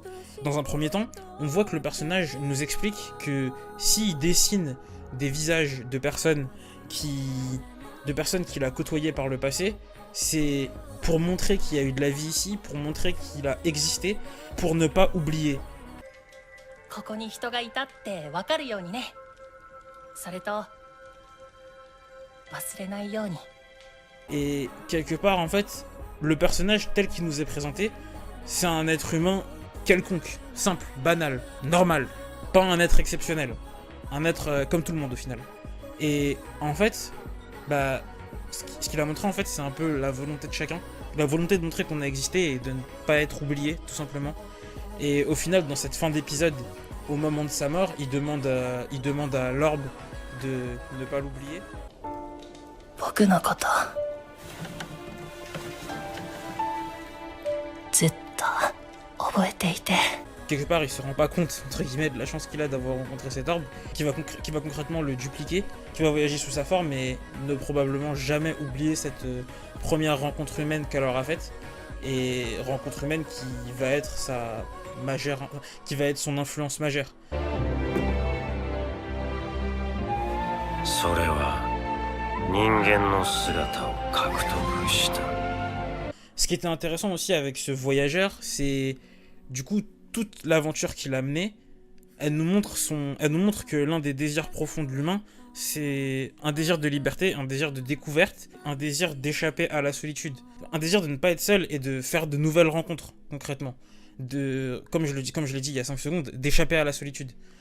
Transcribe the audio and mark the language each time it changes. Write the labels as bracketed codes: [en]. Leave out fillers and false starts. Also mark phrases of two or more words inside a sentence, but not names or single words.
[fr] Dans un premier temps, on voit que le personnage nous explique que s'il dessine des visages de personnes qu'il a côtoyées par le passé, c'est pour montrer qu'il y a eu de la vie ici, pour montrer qu'il a existé, pour ne pas oublier. [ja] ここに人がいたって分かるようにね。それと忘れないように。 [fr] Et quelque part, en fait, le personnage tel qu'il nous est présenté, c'est un être humain quelconque, simple, banal, normal, pas un être exceptionnel, un être comme tout le monde au final. Et en fait, bah, ce qu'il a montré en fait, c'est un peu la volonté de chacun, la volonté de montrer qu'on a existé et de ne pas être oublié, tout simplement. Et au final, dans cette fin d'épisode, au moment de sa mort, il demande à l'orbe de ne pas l'oublier. [ja] 僕のことずっと覚えていて。 [fr] Quelque part, il se rend pas compte, entre guillemets, de la chance qu'il a d'avoir rencontré cet orbe, qui va concrètement le dupliquer, qui va voyager sous sa forme, mais ne probablement jamais oublier cette première rencontre humaine qu'elle aura faite, et rencontre humaine qui va être qui va être son influence majeure. [ja] それは人間の姿を獲得した。 [fr] Ce qui était intéressant aussi avec ce voyageur, c'est du coup toute l'aventure qu'il a menée, elle nous montre que l'un des désirs profonds de l'humain, c'est un désir de liberté, un désir de découverte, un désir d'échapper à la solitude, un désir de ne pas être seul et de faire de nouvelles rencontres concrètement, comme je l'ai dit il y a 5 secondes, d'échapper à la solitude.